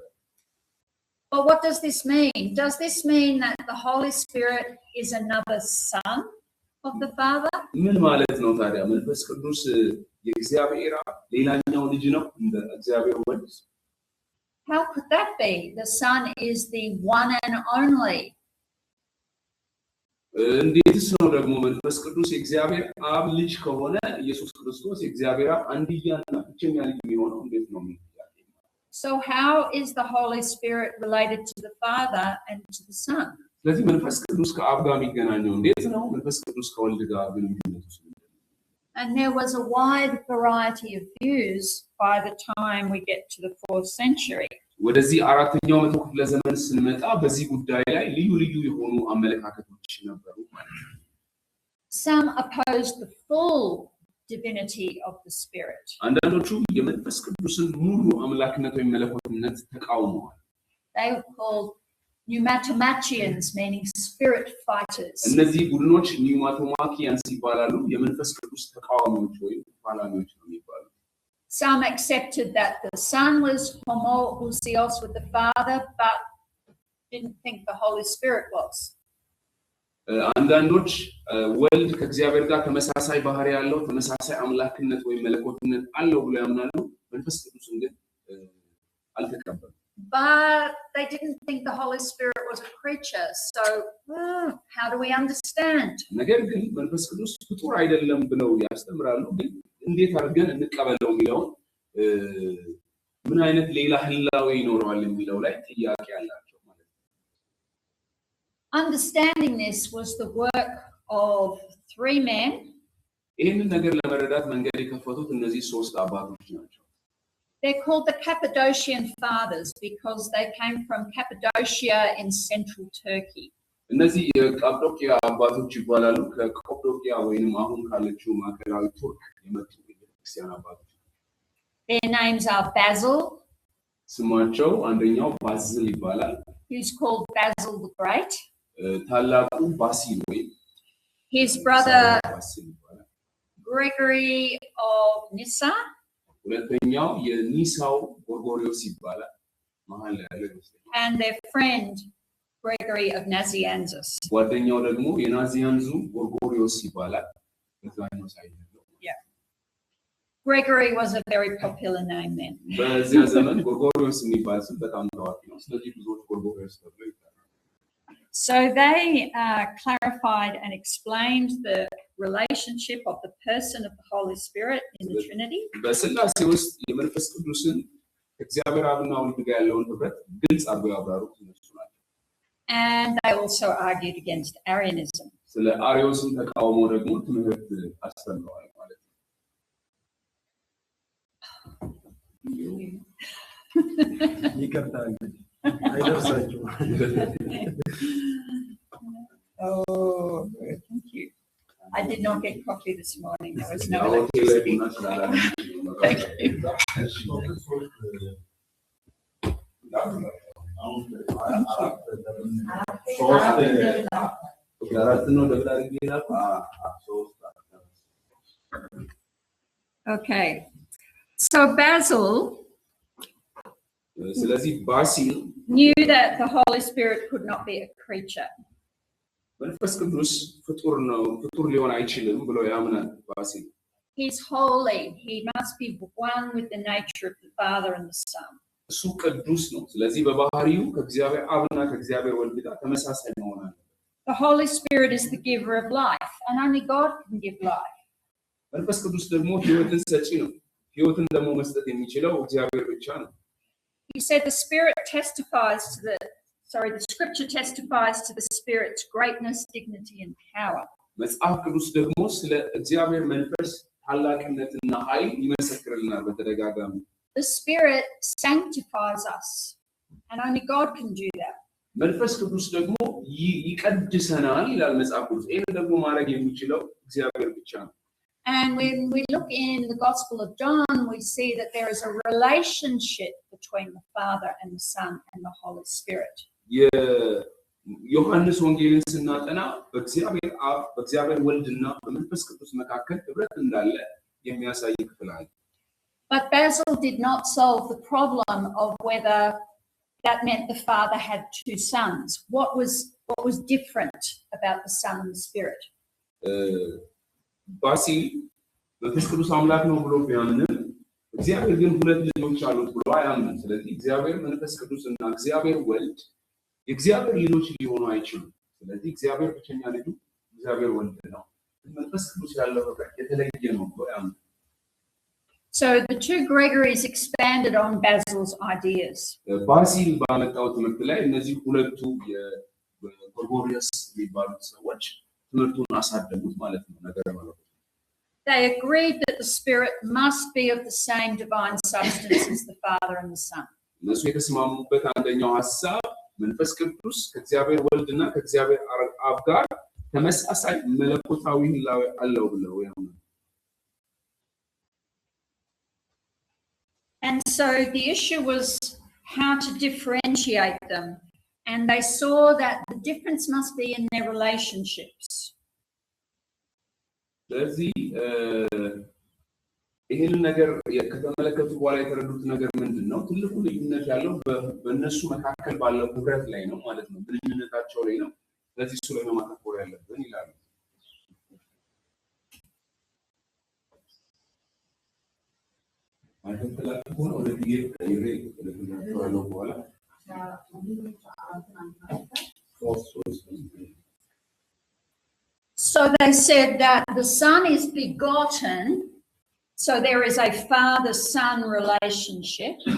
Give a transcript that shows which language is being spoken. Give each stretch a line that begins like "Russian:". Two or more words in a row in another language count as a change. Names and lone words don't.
English: But what does this mean? Does this mean that the Holy Spirit is another son of the Father?
Amharic: ምን ማለት ነው ታዲያ? መንፈስ ቅዱስ የእግዚአብሔር ሌላኛው ልጅ ነው እንደ እግዚአብሔር ወልድ?
English: How could that be? The Son is the one and only.
Amharic: እንዴትስ ነው ደግሞ መንፈስ ቅዱስ የእግዚአብሔር አብ ልጅ ከሆነ ኢየሱስ ክርስቶስ የእግዚአብሔር አብ አንድያና ብቸኛ ልጅ የሚሆነው እንዴት ነው?
English: So how is the Holy Spirit related to the Father and to the Son?
Amharic: ስለዚህ መንፈስ ቅዱስ ከአብ ጋር የሚገናኘው እንዴት ነው? መንፈስ ቅዱስ ከወልድ ጋር ግንኙነቱ ምንድነው?
English: And there was a wide variety of views by the time we get to the 4th century.
Amharic: ወደዚህ አራተኛው መቶ ክፍለ ዘመን ስንመጣ በዚህ ጉዳይ ላይ ልዩ ልዩ የሆኑ አመለካከቶች ነበሩ ማለት ነው።
English: Some opposed the full divinity of the Spirit.
Amharic: አንዳንዶቹ የመንፈስ ቅዱስን ሙሉ አምላክነት ወይም መለኮትነት ተቃውመዋል።
English: They were called pneumatomachians, meaning spirit fighters.
Amharic: እነዚህ ቡድኖች ኒውማቶማኪያንስ ይባላሉ። የመንፈስ ቅዱስ ተቃዋሚዎች ወይም ተፋላሚዎች ነው የሚባሉት።
English: Some accepted that the Son was homoousios with the Father, but didn't think the Holy Spirit was.
Amharic: አንዳንዶች ወልድ ከእግዚአብሔር ጋር ተመሳሳይ ባህሪ ያለው ተመሳሳይ አምላክነት ወይም መለኮትነት አለው ብለው ያምናሉ። መንፈስ ቅዱስን ግን አልተቀበሉም።
English: But they didn't think the Holy Spirit was a creature. So how do we understand?
Amharic: ነገር ግን መንፈስ ቅዱስ ፍጡር አይደለም ብለው ያስተምራሉ። ግን እንዴት አድርገን እንቀበለው የሚለው ምን አይነት ሌላ ህላዌ ይኖረዋል የሚለው ላይ ጥያቄ አላቸው ማለት ነው።
English: Understanding this was the work of 3 men.
Amharic: ይሄንን ነገር ለመረዳት መንገድ የከፈቱት እነዚህ 3 አባቶች ናቸው።
English: They're called the Cappadocian Fathers because they came from Cappadocia in central Turkey.
Amharic: እነዚህ የቃጳዶቅያ አባቶች ይባላሉ። ከቃጳዶቅያ ወይንም አሁን ካለችው ማዕከላዊ ቱርክ የመጡ የክርስቲያን አባቶች።
English: Their names are Basil.
Amharic: ስማቸው አንደኛው ባዝል ይባላል።
English: Who's called Basil the Great.
Amharic: ታላቁ ባሲል ወይ
English: His brother
Amharic: ባሲል ይባላል።
English: Gregory of Nyssa.
Amharic: ሁለተኛው የኒሳው ጎርጎሪዮስ ይባላል። መሃል ላይ ያለ
English: And their friend Gregory of Nazianzus.
Amharic: ጓደኛው ደግሞ የናዚያንዙ ጎርጎሪዮስ ይባላል። በዛኛው ሳይድ ነው።
English: Yeah. Gregory was a very popular name then.
Amharic: በዚያ ዘመን ጎርጎሪዮስ የሚባል ስም በጣም ታዋቂ ነው። ስለዚህ ብዙዎች ጎርጎሪዮስ ተብለው ይጠራሉ።
English: So they clarified and explained the relationship of the person of the Holy Spirit in the Trinity.
Amharic: በስላሴ ውስጥ የመንፈስ ቅዱስን እግዚአብሔር አብና ወልድ ጋር ያለውን ህብረት ግልጽ አድርገው ያብራሩት እነሱ ናቸው።
English: And they also argued against Arianism.
Amharic: ስለ አሪዮስን ተቃውሞ ደግሞ ትምህርት አስተምረዋል ማለት ነው። ይቅርታ እንግዲህ አይደርሳችሁ።
English: Oh, thank you. I did not get coffee this morning. There was no electricity. Thank you. Okay. So Basil
Amharic: ስለዚህ ባሲል
English: knew that the Holy Spirit could not be a creature.
Amharic: መንፈስ ቅዱስ ፍጡር ነው፣ ፍጡር ሊሆን አይችልም ብሎ ያምናል ባሲል።
English: He's holy. He must be one with the nature of the Father and the Son.
Amharic: እሱ ቅዱስ ነው። ስለዚህ በባህሪው ከእግዚአብሔር አብና ከእግዚአብሔር ወልድ ጋር ተመሳሳይ መሆን አለበት።
English: The Holy Spirit is the giver of life, and only God can give life.
Amharic: መንፈስ ቅዱስ ደግሞ ህይወትን ሰጪ ነው። ህይወትን ደግሞ መስጠት የሚችለው እግዚአብሔር ብቻ ነው።
English: He said the scripture testifies to the Spirit's greatness, dignity, and power.
Amharic: መጽሐፍ ቅዱስ ደግሞ ስለ እግዚአብሔር መንፈስ ታላቅነትና ኃይል ይመሰክርልናል በተደጋጋሚ።
English: The Spirit sanctifies us, and only God can do that.
Amharic: መንፈስ ቅዱስ ደግሞ ይቀድሰናል ይላል መጽሐፍ ቅዱስ። ይሄን ደግሞ ማድረግ የሚችለው እግዚአብሔር ብቻ ነው።
English: And when we look in the Gospel of John, we see that there is a relationship between the Father and the Son and the Holy Spirit.
Amharic: የዮሐንስ ወንጌልን ስናጠና በእግዚአብሔር አብ በእግዚአብሔር ወልድና በመንፈስ ቅዱስ መካከል ህብረት እንዳለ የሚያሳይ ክፍል አለ።
English: But Basil did not solve the problem of whether that meant the Father had two sons. What was different about the Son and the Spirit?
Amharic: ባሲል መንፈስ ቅዱስ አምላክ ነው ብሎ ቢያምንም እግዚአብሔር ግን ሁለት ልጆች አሉት ብሎ አያምንም። ስለዚህ እግዚአብሔር መንፈስ ቅዱስና እግዚአብሔር ወልድ የእግዚአብሔር ልጆች ሊሆኑ አይችሉም። ስለዚህ እግዚአብሔር ብቸኛ ልጁ እግዚአብሔር ወልድ ነው። መንፈስ ቅዱስ ያለው ህብረት የተለየ ነው ብሎ ያምናል።
English: So the two Gregories expanded on Basil's ideas.
Amharic: ባሲል ባመጣው ትምህርት ላይ እነዚህ ሁለቱ የጎርጎሪዮስ የሚባሉት ሰዎች ትምህርቱን አሳደጉት ማለት ነው። ነገር ማለት
English: They agreed that the Spirit must be of the same divine substance as the Father and the Son.
Amharic: እነሱ የተስማሙበት አንደኛው ሐሳብ መንፈስ ቅዱስ ከእግዚአብሔር ወልድና ከእግዚአብሔር አብ ጋር ተመሳሳይ መለኮታዊ ህላዌ አለው ብለው ያምናሉ።
English: And so the issue was how to differentiate them. And they saw that the difference must be in their relationships.
Amharic: ስለዚህ ይህን ነገር ከተመለከቱ በኋላ የተረዱት ነገር ምንድን ነው? ትልቁ ልዩነት ያለው በእነሱ መካከል ባለው ህብረት ላይ ነው ማለት ነው፣ ግንኙነታቸው ላይ ነው። ስለዚህ እሱ ላይ ነው ማተኮር ያለብን ይላሉ።
English: So they said that the Son is begotten, so there is a father-son relationship.